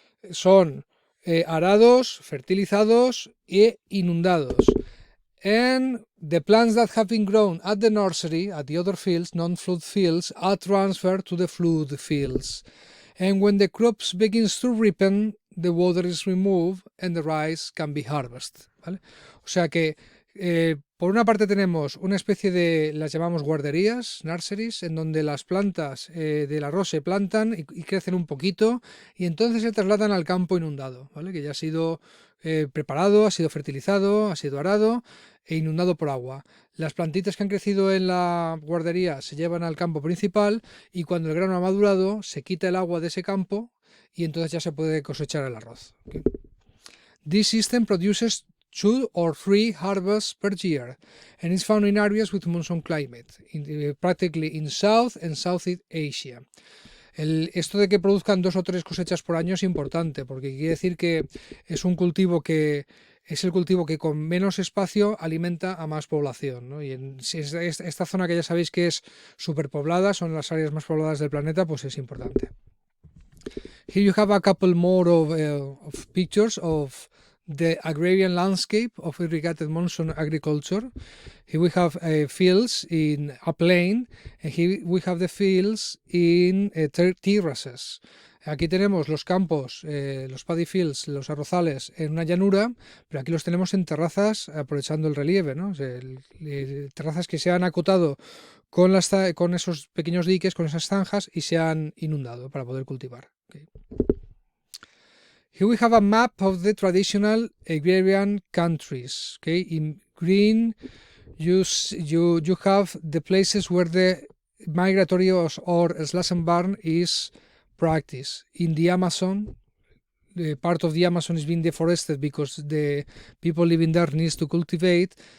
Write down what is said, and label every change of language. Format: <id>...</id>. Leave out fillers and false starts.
<es>Son arados, fertilizados e inundados.</es> <en>And the plants that have been grown at the nursery, at the other fields, non-flood fields, are transferred to the flood fields. And when the crops begins to ripen, the water is removed and the rice can be harvested, ¿vale?</en> <es>O sea que por una parte tenemos una especie de, las llamamos guarderías, nurseries, en donde las plantas del arroz se plantan y crecen un poquito y entonces se trasladan al campo inundado, ¿vale? Que ya ha sido preparado, ha sido fertilizado, ha sido arado e inundado por agua. Las plantitas que han crecido en la guardería se llevan al campo principal y cuando el grano ha madurado se quita el agua de ese campo y entonces ya se puede cosechar el arroz.</es> <en>¿Okay? This system produces 2 or 3 harvests per year and is found in areas with monsoon climate, practically in South and Southeast Asia.</en> <es>Esto de que produzcan 2 o 3 cosechas por año es importante porque quiere decir que es un cultivo que es el cultivo que con menos espacio alimenta a más población, ¿no? Y en esta zona que ya sabéis que es superpoblada, son las áreas más pobladas del planeta, pues es importante.</es> <en>Here you have a couple more of pictures of the agrarian landscape of irrigated monsoon agriculture. Here we have fields in a plain, and here we have the fields in terraces.</en> <es>Aquí tenemos los campos, los paddy fields, los arrozales en una llanura, pero aquí los tenemos en terrazas aprovechando el relieve, ¿no? O sea, terrazas que se han acotado con esos pequeños diques, con esas zanjas y se han inundado para poder cultivar.</es> <en>Okay. Here we have a map of the traditional agrarian countries. Okay, in green, you have the places where the migratory or slash and burn is practiced. In the Amazon, the part of the Amazon is being deforested because the people living there needs to cultivate.</en>